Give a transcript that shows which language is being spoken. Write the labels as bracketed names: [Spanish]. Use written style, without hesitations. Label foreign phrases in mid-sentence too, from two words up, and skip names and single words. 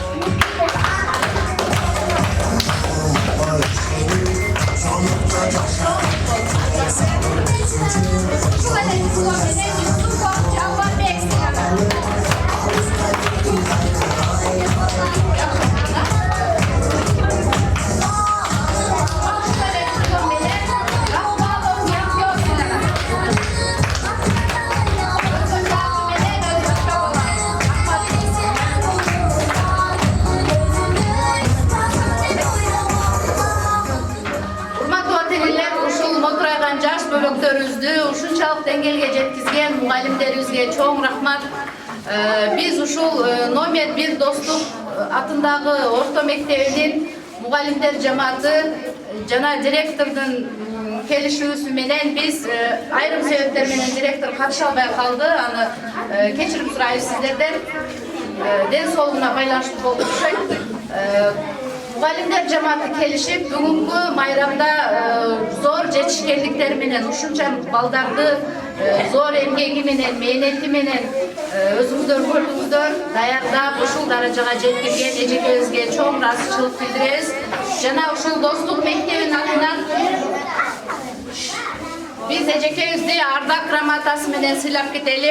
[Kyrgyz] Yusufov Javobek Silanar. Rahmanov Yahyo Silanar. Урматтуу ата-энелер, ушул мотурайган жаш бөлөктөрүбүздү ушунчалык деңгээлге жеткизген мугалимдерибизге чоң рахмат. Биз ушул номер 1 достук атындагы орто мектебинин мугалимдер жамааты жана директордун келишүүсү менен биз айрым себептер менен директор катыша албай калды. Аны кечирим сурайбыз сиздерден. Ден соолугуна байланыштуу болуп окшойт. Мугалимдер жамааты келишип бүгүнкү майрамда зор жетишкендиктер менен ушунча балдарды зор эмгеги менен, мээнети менен өзүңүздөр көрдүңүздөр, даярдап ушул даражага жеткирген эжекебизге чоң ыраазычылык билдиребиз. Жана ушул достук мектебинин атынан биз эжекебизди ардак грамотасы менен сыйлап кетели.